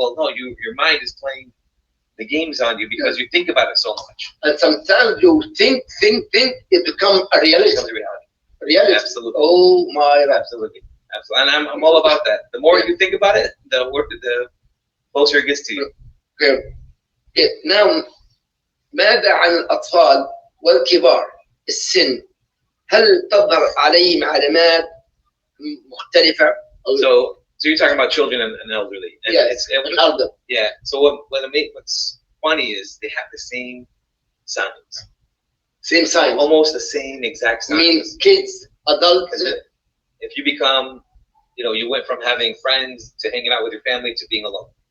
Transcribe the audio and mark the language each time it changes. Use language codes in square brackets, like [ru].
[en] Well, no, your mind is playing the games on you because you think about it so much, and sometimes you think, it becomes a reality. It becomes a reality. Reality. Absolutely. Oh my God. Absolutely. And I'm all about that. The more you think about it, the closer it gets to you. Okay. [ar] Now, ماذا عن الأطفال والكبار السن؟ هل تظهر عليهم علامات مختلفة؟ [en] So you're talking about children and elderly. And yes. Elder. Yeah. So what's funny is they have the same signs. Same signs. Almost the same exact signs. Means kids, adults. If you become, you went from having friends to hanging out with your family to being alone.